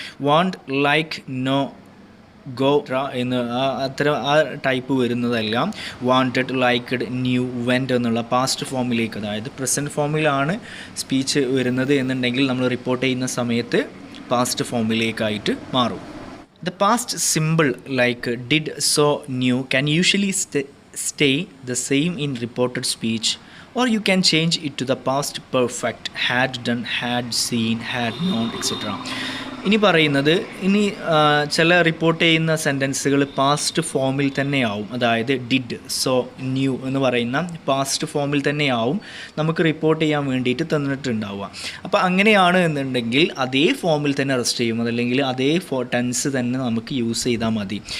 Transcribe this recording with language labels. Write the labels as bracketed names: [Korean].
[Malayalam] Want, like, no, go എന്ന് ആ type വരുന്നതെല്ലാം wanted, liked, new, went എന്നുള്ള പാസ്റ്റ് ഫോമിലേക്ക്, അതായത് പ്രസൻറ്റ് ഫോമിലാണ് സ്പീച്ച് വരുന്നത് എന്നുണ്ടെങ്കിൽ നമ്മൾ റിപ്പോർട്ട് ചെയ്യുന്ന സമയത്ത് പാസ്റ്റ് ഫോമിലേക്കായിട്ട് മാറും. [English] The past simple like did, so, new can usually stay the same in reported speech, or you can change it to the past perfect, had done, had seen, had known, etc. [Malayalam] ഇനി പറയുന്നത് ചില report ചെയ്യുന്ന സെൻറ്റൻസുകൾ past ഫോമിൽ തന്നെയാവും. അതായത് did, so, new എന്ന് പറയുന്ന past ഫോമിൽ തന്നെയാവും നമുക്ക് റിപ്പോർട്ട് ചെയ്യാൻ വേണ്ടിയിട്ട് തന്നിട്ടുണ്ടാവുക. അപ്പോൾ അങ്ങനെയാണ് എന്നുണ്ടെങ്കിൽ അതേ ഫോമിൽ തന്നെ റെസ്റ്റ് ചെയ്യും, അതല്ലെങ്കിൽ അതേ ടെൻസ് തന്നെ നമുക്ക് യൂസ് ചെയ്താൽ മതി.